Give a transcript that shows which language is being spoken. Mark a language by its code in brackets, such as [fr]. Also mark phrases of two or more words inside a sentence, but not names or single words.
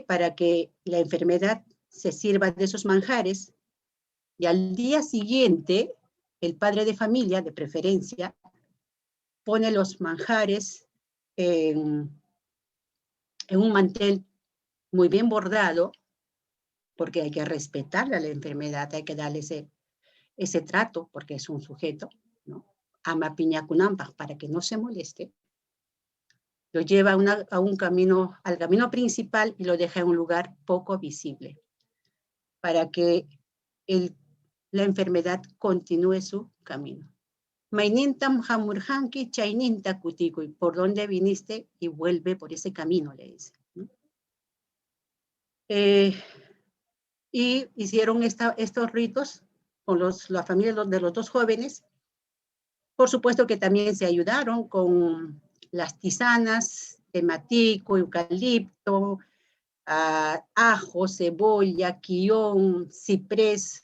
[es] Para que la enfermedad se sirva de esos manjares y al día siguiente, el padre de familia, de preferencia, pone los manjares en un mantel muy bien bordado, porque hay que respetarle a la enfermedad, hay que darle ese trato, porque es un sujeto, ¿no? [qu] Ama piñacunampa, [es] para que no se moleste. Lo lleva al camino principal y lo deja en un lugar poco visible, para que la enfermedad continúe su camino. [qu] Mainintam hamurhanki chaininta kutikuy, [es] por donde viniste y vuelve por ese camino, le dice, ¿no? Y hicieron estos ritos con la familia de los dos jóvenes. Por supuesto que también se ayudaron con las tisanas de matico, eucalipto, ajo, cebolla, quión, ciprés.